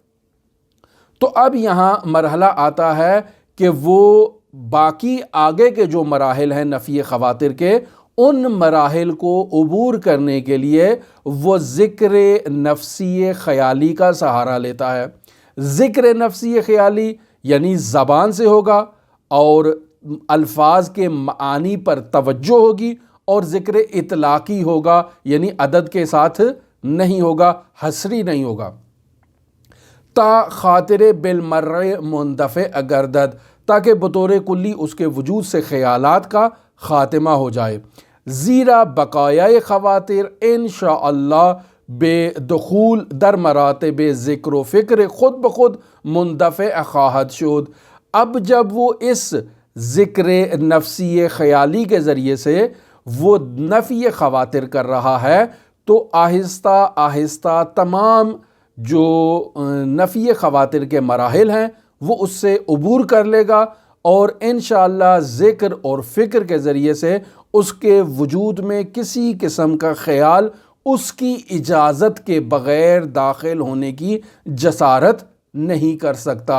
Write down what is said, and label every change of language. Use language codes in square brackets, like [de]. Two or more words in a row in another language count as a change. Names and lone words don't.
[ur] تو اب یہاں مرحلہ آتا ہے کہ وہ باقی آگے کے جو مراحل ہیں نفی خواطر کے، ان مراحل کو عبور کرنے کے لیے وہ ذکر نفسی خیالی کا سہارا لیتا ہے۔ ذکر نفسی خیالی یعنی زبان سے ہوگا اور الفاظ کے معانی پر توجہ ہوگی، اور ذکر اطلاقی ہوگا یعنی عدد کے ساتھ نہیں ہوگا، حصری نہیں ہوگا۔ [fa] تا خاطر بالمرء مندفع گردد، [ur] تاکہ بطور کلی اس کے وجود سے خیالات کا خاتمہ ہو جائے۔ [fa] زیرا بقایائے خواطر انشاءاللہ بے دخول در مراتب ذکر و فکر خود بخود مندفع خواہد شد، [ur] اب جب وہ اس ذکر نفسی خیالی کے ذریعے سے وہ نفی خواطر کر رہا ہے تو آہستہ آہستہ تمام جو نفی خواطر کے مراحل ہیں وہ اس سے عبور کر لے گا، اور انشاءاللہ ذکر اور فکر کے ذریعے سے اس کے وجود میں کسی قسم کا خیال اس کی اجازت کے بغیر داخل ہونے کی جسارت نہیں کر سکتا۔